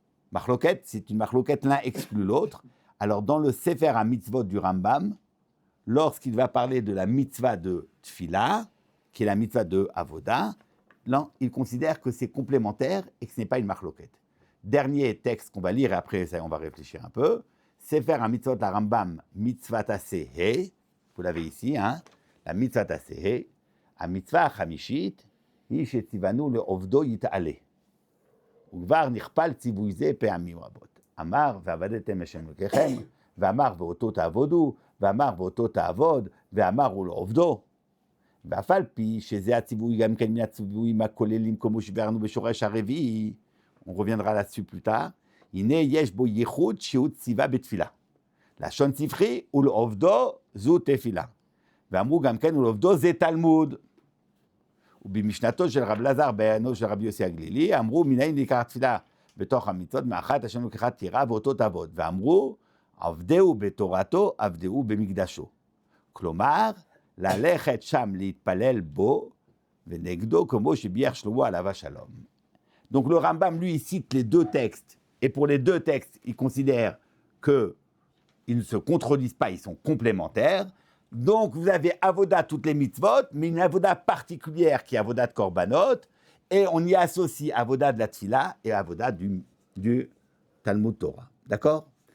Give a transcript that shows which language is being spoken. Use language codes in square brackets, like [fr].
[fr] Marloquette, c'est une marloquette, l'un exclut l'autre. Alors, dans le Sefer HaMitzvot du Rambam, lorsqu'il va parler de la mitzvah de Tfila, qui est la mitzvah de Avoda, là, il considère que c'est complémentaire et que ce n'est pas une marloquette. Dernier texte qu'on va lire, et après ça, on va réfléchir un peu. Sefer HaMitzvot la Rambam, mitzvah tasehe, vous l'avez ici, hein, la mitzvah tasehe, [he] המצווה החמישית היא שציוונו לעובדו יתעלה. וכבר נכפל ציווי זה פעמים רבות. אמר ועבדתם השם אלוקיכם, ואמר ואותו תעבודו, ואמר ואותו תעבוד, ואמר ולעובדו. ואף על פי שזה הציווי גם כן מן הציוויים הכוללים כמו שביארנו בשורש הרביעי, [fr] on reviendra là-dessus plus tard, [he] הנה יש בו ייחוד שהוא ציווה בתפילה. לשון ספרי ולעובדו זו תפילה. ואמרו גם כן ולעובדו זה תלמוד. ובמשנתו של רב אלעזר בעיינו של רבי יוסי הגלילי, אמרו מנין ניקח תפילה בתוך המצוות, מאחת השם לוקחה תירה ואותו תעבוד. ואמרו, עבדהו בתורתו, עבדהו במקדשו. כלומר, ללכת שם להתפלל בו, ונגדו כמו שביאר שלמה עליו השלום. [fr] Donc le Rambam, lui, il cite les deux textes, et pour les deux textes, il considère qu'ils ne se contredisent pas, ils sont complémentaires. Donc, vous avez Avoda toutes les mitzvot, mais une Avoda particulière qui est Avoda de Korbanot, et on y associe Avoda de la Tfila et Avoda du Talmud Torah. D'accord?